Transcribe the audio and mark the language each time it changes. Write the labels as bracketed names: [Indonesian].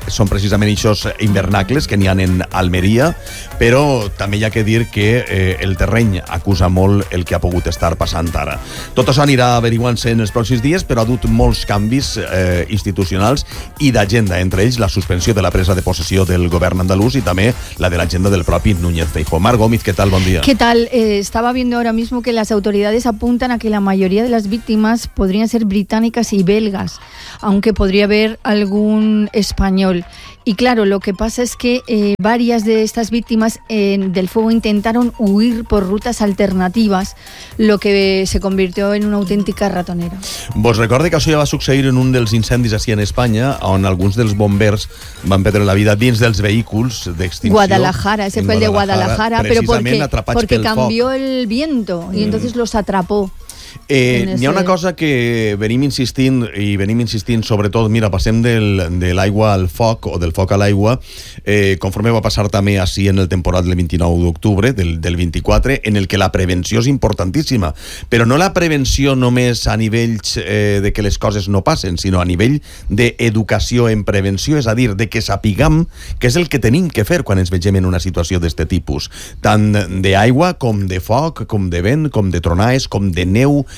[Catalan] Són precisament eixos hivernacles que n'hi ha en Almeria, però també hi ha que dir que el terreny acusa molt el que ha pogut estar passant ara. Tot això anirà averiguant-se en els pròxims dies, però ha dut molts canvis institucionals i d'agenda, entre ells la suspensió de la presa de possessió del govern andalús i també la de l'agenda del propi Núñez Feijóo. [Spanish] Omar Gómez, ¿qué tal? Buen día. ¿Qué tal? Estaba viendo ahora mismo que las autoridades apuntan a que la mayoría de las víctimas podrían ser británicas y belgas, aunque podría haber algún español. Y claro, lo que pasa es que varias de estas víctimas del fuego intentaron huir por rutas alternativas, lo que se convirtió en una auténtica ratonera. [Catalan] Vos recorde que això ja va succeir en un dels incendis així en Espanya, on alguns dels bombers van perdre la vida dins dels vehicles d'extinció. [Spanish] Guadalajara, ese fue el de Guadalajara, pero porque cambió el viento y entonces los atrapó. [Catalan] N'hi ha una cosa que venim insistint i venim insistint, sobretot, mira, passem de l'aigua al foc o del foc a l'aigua, conforme va passar també així en el temporal del 29 d'octubre, del 24, en el que la prevenció és importantíssima, però no la prevenció només a nivells de que les coses no passen, sinó a nivell d'educació en prevenció, és a dir, de que sapiguem què és el que tenim que fer quan ens vegem en una situació d'este tipus, tant d'aigua com de foc, com de vent, com de tronades, com de neu.